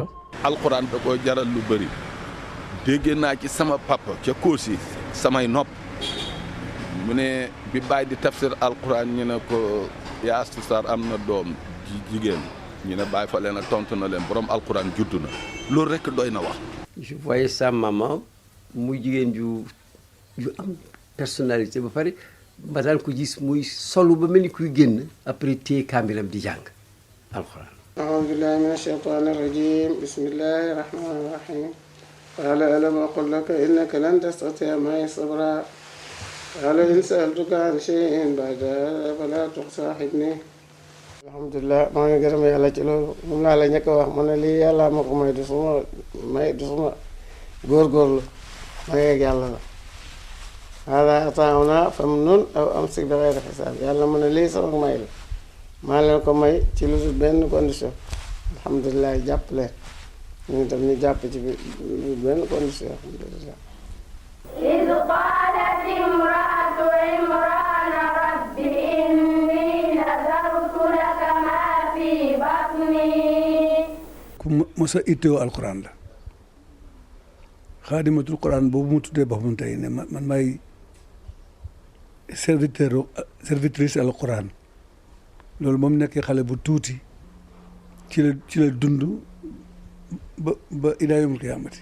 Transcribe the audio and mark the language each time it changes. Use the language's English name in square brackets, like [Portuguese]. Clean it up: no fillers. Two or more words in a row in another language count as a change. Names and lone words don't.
[Wolof] alxuraan da koo jaral lu bëri dégg naa ci sama papa ca Koosi samay nopp mu ne bi bàyyi di tafsir alxuraan ñu ne ko yaa Astou Sarr am na doom jigéen ñu ne bàyyi fa leen a tontu na leen borom alxuraan juddu na loolu rek doy na wax. [French] je voyais sa maman [Wolof] muy jigéen ju am personnalité ba pare ba daan ko gis muy solu ba mel ni kuy génn après téye kaamilam di jàng alxuraan. [Arabic] أعوذ بالله من الشيطان الرجيم بسم الله الرحمن الرحيم قال ألم أقل لك إنك لن تستطيع معي صبرا قال إن سألتك عن شيء بعد فلا تصاحبني [Wolof] alhamdulilah maa ngi gërëm yàlla ci loolu moom laa la njëkk a wax ma ne lii yàlla ma ko may du suma góorgóorlu may ak yàlla la [Arabic] هذا عطاؤنا فامنن أو أمسك بغير حساب [Wolof] yàlla mu ne lii sama may la maa leen ko may ci lu dul benn condition alhamdulilah jàpp leen ñu tam ñu jàpp ci lu dul benn condition alhamdulilah [Arabic] إذ قالت امرأة عمران رب إني نذرت لك ما في بطني [Wolof] ku mos a ittewoo alxuraan la [Arabic] خادمة القرآن [Wolof] boobu mu tuddee boppam tey ne man may servitrice alquran loolu moom nekkee xale bu tuuti ci la dund ba [Arabic] إلى يوم القيامة.